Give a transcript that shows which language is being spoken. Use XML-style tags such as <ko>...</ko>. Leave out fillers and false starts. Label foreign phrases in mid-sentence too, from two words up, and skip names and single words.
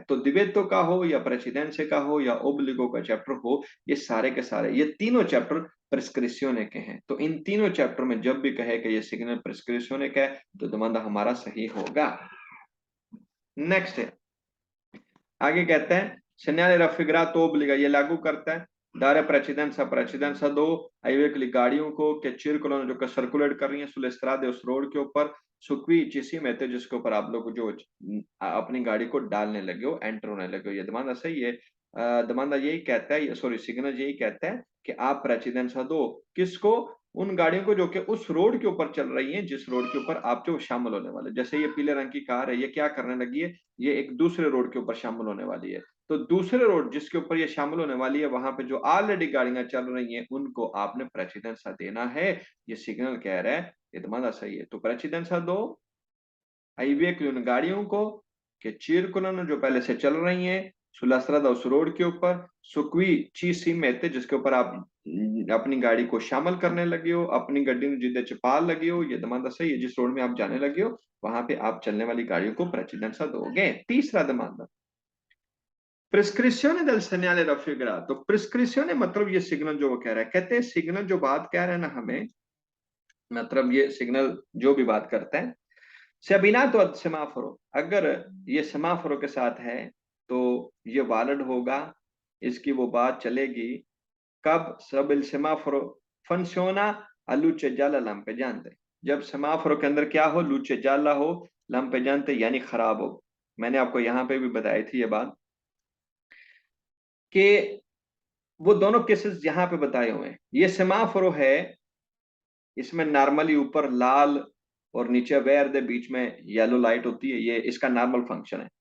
<hi>तो दिवेतो का हो या प्रेसिडेंसे का हो या ओब्लिगो का चैप्टर हो, ये सारे के सारे ये तीनों चैप्टर प्रिस्क्रिप्शने के हैं। तो इन तीनों चैप्टर में जब भी कहे कि ये सिग्नल प्रिस्क्रिप्शने का है तो दमांदा हमारा सही होगा। नेक्स्ट है, आगे कहते हैं</hi> <it>segnale raffigurato obbliga,</it> <hi>ये लागू करता है</hi> <it>dare precedenza</it> <hi>दो आई गाड़ियों को</hi> <it>che circolano</it> <hi>जो सर्कुलेट कर रही है</hi> <it>sulle strade</it> <hi>उस रोड के ऊपर,</hi> <it>su cui ci si mette</it> <hi>जिसके ऊपर आप लोग जो अपनी गाड़ी को डालने लगे हो, एंटर होने लगे हो। ये दमांदा सही है। दमांदा यही कहता है, सॉरी सिग्नल यही कहता है कि आप प्रेसिडेंसा दो किसको, उन गाड़ियों को जो कि उस रोड के ऊपर चल रही हैं जिस रोड के ऊपर आप जो शामिल होने वाले। जैसे ये पीले रंग की कार है, ये क्या करने लगी है, ये एक दूसरे रोड के ऊपर शामिल होने वाली है। तो दूसरे रोड जिसके ऊपर ये शामिल होने वाली है वहां पे जो ऑलरेडी गाड़ियां चल रही हैं उनको आपने प्रेसिडेंसा देना है। ये सिग्नल कह रहा है, ये दमांदा सही है। तो प्रेसिडेंसा दो हाईवे की उन गाड़ियों को कि circolano जो पहले से चल रही हैं</hi> <it>sulla strada</it> <hi>उस रोड के ऊपर,</hi> <it>su cui ci si mette</it> <hi>जिसके ऊपर आप अपनी गाड़ी को शामिल करने लगे हो, अपनी</hi> <pa>ਗੱਡੀ ਨੂੰ ਜਿਹਦੇ ਚ ਪਾ</pa> <hi>लगे हो। ये दमांदा सही है, जिस रोड में आप जाने लगे हो वहां पे आप चलने वाली गाड़ियों को प्रेसिडेंसा दोगे। तीसरा दमांदा,</hi> <it>prescrizione del segnale raffigurato.</it> <hi>प्रिस्क्रिप्शन मतलब ये सिग्नल जो वो कह रहा है, कहते हैं सिग्नल जो बात कह रहे हैं ना हमें, मतलब ये सिग्नल जो भी बात करते हैं</hi> <it>se abbinato ad semaforo,</it> <hi>अगर ये सेमाफोरो के साथ है तो ये वैलिड होगा, इसकी वो बात चलेगी कब, सब</hi> <it>il semaforo funziona a luce gialla lampeggiante,</it> <hi>जब सेमाफोरो के अंदर क्या हो,</hi> <it>luce gialla</it> <hi>हो, lampeggiante यानी खराब हो। मैंने आपको यहाँ पे भी बताई थी ये बात कि वो दोनों केसेस यहाँ पे बताए हुए हैं। ये सेमाफोरो है, इसमें नॉर्मली ऊपर लाल और नीचे वेयर दे बीच में येलो लाइट होती है, ये इसका नॉर्मल फंक्शन है।</hi>